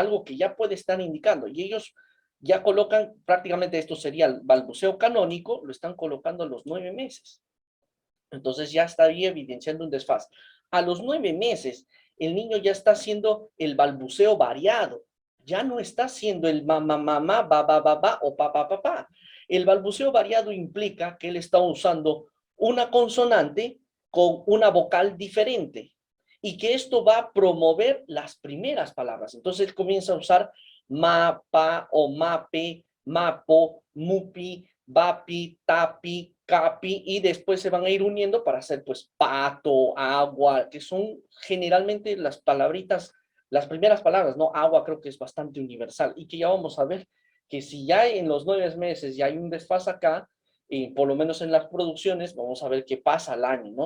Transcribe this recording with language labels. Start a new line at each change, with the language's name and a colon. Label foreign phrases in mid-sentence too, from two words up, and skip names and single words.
Spanish: Algo que ya puede estar indicando. Y ellos ya colocan, prácticamente esto sería el balbuceo canónico, lo están colocando a los 9 meses. Entonces ya estaría evidenciando un desfase. A los 9 meses, el niño ya está haciendo el balbuceo variado. Ya no está haciendo el mamá, mamá, ba, ba, ba, ba o pa, pa, pa, pa. El balbuceo variado implica que él está usando una consonante con una vocal diferente, y que esto va a promover las primeras palabras. Entonces él comienza a usar ma, pa o mape, mapo, mupi, bapi, tapi, capi, y después se van a ir uniendo para hacer pues pato, agua, que son generalmente las palabritas, las primeras palabras, ¿no? Agua creo que es bastante universal, y que ya vamos a ver que si ya en los 9 meses ya hay un desfase acá, por lo menos en las producciones, vamos a ver qué pasa al año, ¿no?